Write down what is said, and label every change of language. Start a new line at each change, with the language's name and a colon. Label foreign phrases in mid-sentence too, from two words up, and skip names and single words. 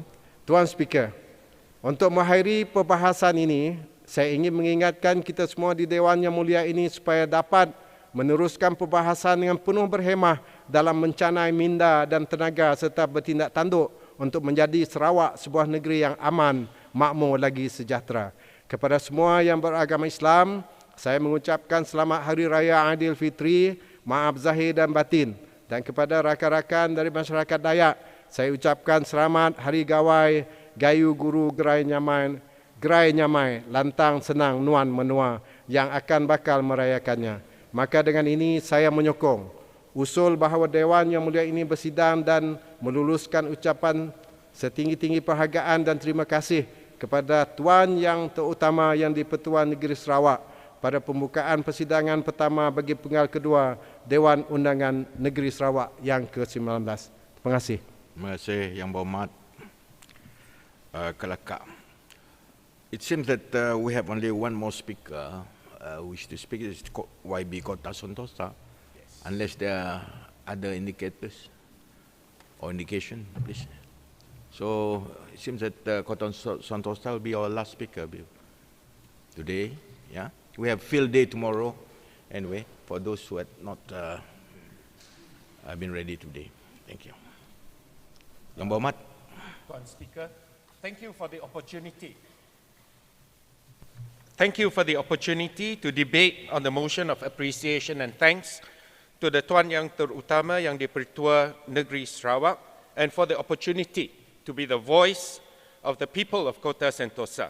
Malay: Tuan Speaker, untuk mengakhiri perbahasan ini, saya ingin mengingatkan kita semua di Dewan Yang Mulia ini supaya dapat meneruskan perbahasan dengan penuh berhemah dalam mencanai minda dan tenaga serta bertindak tanduk untuk menjadi Sarawak sebuah negeri yang aman, makmur lagi sejahtera. Kepada semua yang beragama Islam, saya mengucapkan selamat Hari Raya Aidilfitri, maaf zahir dan batin. Dan kepada rakan-rakan dari masyarakat Dayak, saya ucapkan selamat Hari Gawai,
Iban: Gayu Guru Gerai Nyamai, lantang senang nuan menua
Malay: yang akan bakal merayakannya. Maka dengan ini saya menyokong usul bahawa Dewan Yang Mulia ini bersidang dan meluluskan ucapan setinggi-tinggi penghargaan dan terima kasih kepada Tuan Yang Terutama Yang di-Pertuan Negeri Sarawak pada pembukaan persidangan pertama bagi penggal kedua Dewan Undangan Negeri Sarawak yang ke-19. Terima kasih. Terima kasih Yang Berhormat Kelakar.
English: It seems that we have only one more speaker wish to speak. Is YB Kota Sentosa. Yes. Unless there are other indicators or indication, please. So it seems that Kota Sentosa will be our last speaker today. Yeah, we have field day tomorrow. Anyway, for those who had not been ready today, thank you.
Malay: Yang Berhormat.
English: Tuan Speaker, thank you for the opportunity. Thank you for the opportunity to debate on the motion of appreciation and thanks to the Tuan Yang Terutama Yang di-Pertua Negeri Sarawak, and for the opportunity to be the voice of the people of Kota Sentosa.